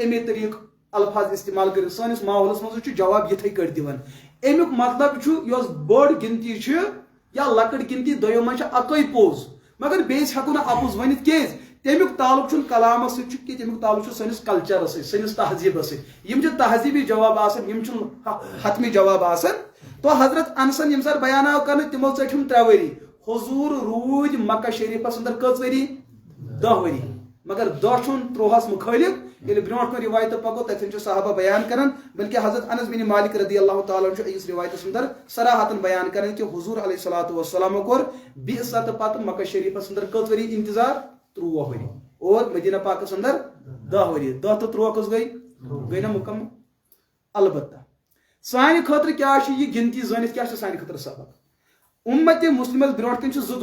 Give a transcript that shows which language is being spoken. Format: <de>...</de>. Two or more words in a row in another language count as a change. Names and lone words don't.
<ks>امی طریٖق الفاظ استعمال کٔرِتھ سٲنِس ماحولس منٛز چھُ جواب یِتھٕے کٔٹھۍ دِوان امیُک مطلب چھُ یۄس بٔڑ گنتی چھِ یا لۄکٕٹ گنتی دۄیو منٛز چھِ اکٕے پوٚز مگر بیٚیِس ہٮ۪کو نہٕ اپُز ؤنِتھ کیٛازِ تمیُک تعلق چھُنہٕ کلامس سۭتۍ چھُ کینٛہہ تمیُک تعلق چھُ سٲنِس کلچرس سۭتۍ سٲنِس تہذیٖبس سۭتۍ یِم چھِ تہذیٖبی جواب آسان یِم چھِنہٕ حتمی جواب آسان تو حضرت انسن ییٚمہِ ساتہٕ بیان آو کرنہٕ تِمو ژٔٹِم 3 ؤری حضوٗر روٗدۍ مکہ شریٖفس اندر کٔژ ؤری 10 ؤری مگر 10 چھُنہٕ 30 مُخٲلف ییٚلہِ برونٛٹھ کُن رِوایتہٕ پکو تتٮ۪ن چھِ صحابہ بیان کران بلکہ حضرت انس بن مالک</ks> <ar>رضی اللہ تعالیٰ</ar> <ks>چھُ أکِس رِوایتس اندر صراحتن بیان کران کہ حضور</ks> <ar>علیہ الصلوۃ والسلام</ar> <ks>کوٚر بعثت پتہٕ مکہ شریفس اندر کٔژ ؤری انتظار 13 ؤری اور مدینہ پاکس اندر 10 ؤری 10 تہٕ 13 کٔژ گٔے نا مکمل البتہ سانہِ خٲطرٕ کیاہ چھِ یہِ گنتی زٲنِتھ کیاہ چھِ سانہِ خٲطرٕ سبق امت مسلمس برونٛٹھ کَنۍ چھِ 2</ks>